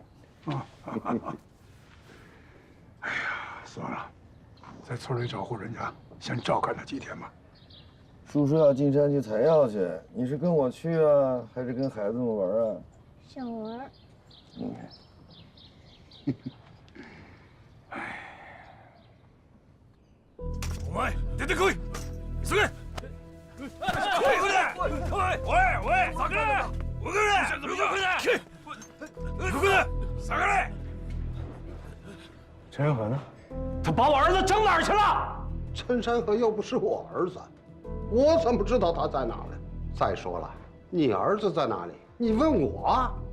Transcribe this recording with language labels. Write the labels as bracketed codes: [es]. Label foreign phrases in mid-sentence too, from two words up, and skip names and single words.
[zh] 啊！哎呀，算了，在村里找户人家，先照看他几天吧。叔叔要进山去采药去，你是跟我去啊，还是跟孩子们玩啊？想玩。你看。 [ja] お前出てこい！すぐ！おい下がれ！ [zh] 我跟人，怎么就回来？快点，下来！陈山河呢？他把我儿子整哪儿去了？陈山河又不是我儿子，我怎么知道他在哪呢？再说了，你儿子在哪里？你问我？